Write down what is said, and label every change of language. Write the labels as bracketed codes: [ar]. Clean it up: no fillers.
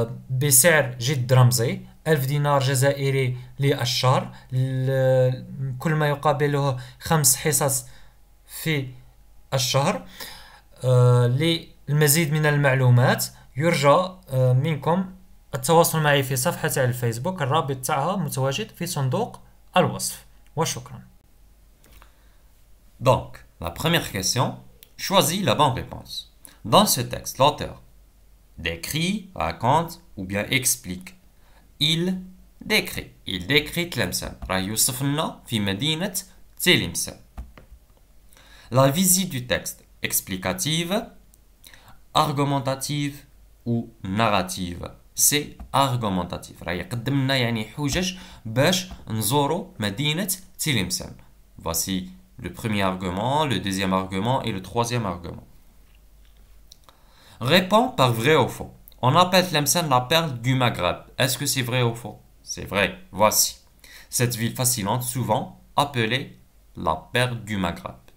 [ar] بسعر جد رمزي 1000 دينار جزائري للشهر، كل ما يقابله 5 حصص في الشهر. للمزيد من المعلومات يرجى منكم التواصل معي في صفحة على الفيسبوك، الرابط تاعها متواجد في صندوق الوصف، وشكرا. [fr] Donc, la première question, choisis la bonne réponse. Dans ce texte, l'auteur décrit, raconte ou bien explique. Il décrit Tlemcen. [ar] راه يوصف لنا في مدينة تلمسان. [fr] La visite du texte explicative, argumentative ou narrative. C'est argumentatif. [ar] راه يقدم لنا يعني حجج باش نزوروا مدينة تلمسان. [fr] Voici le premier argument, le deuxième argument et le troisième argument. Réponds par vrai ou faux. On appelle Tlemcen la perle du Maghreb. Est-ce que c'est vrai ou faux? C'est vrai. Voici. Cette ville fascinante, souvent appelée la perle du Maghreb.